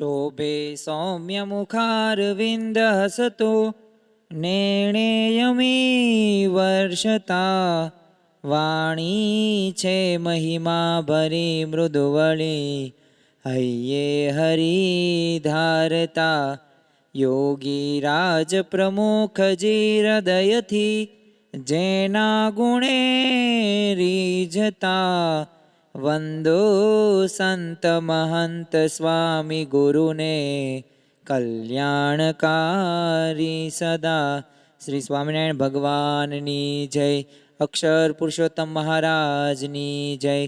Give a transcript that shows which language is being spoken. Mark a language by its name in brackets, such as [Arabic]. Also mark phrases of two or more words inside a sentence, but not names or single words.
[Gujarati] શોભે સૌમ્યમુખારવિન્દહસતો નેણેયમી વર્ષતા વાણી છે મહિમા ભરી મૃદુવળી હય્યે હરિ ધારતા યોગી રાજ પ્રમુખજી હૃદયથી જેના ગુણે રીઝતા વંદો સંત મહંત સ્વામી ગુરુને કલ્યાણકારી સદા। શ્રી સ્વામિનારાયણ ભગવાનની જય। અક્ષર પુરુષોત્તમ મહારાજની જય।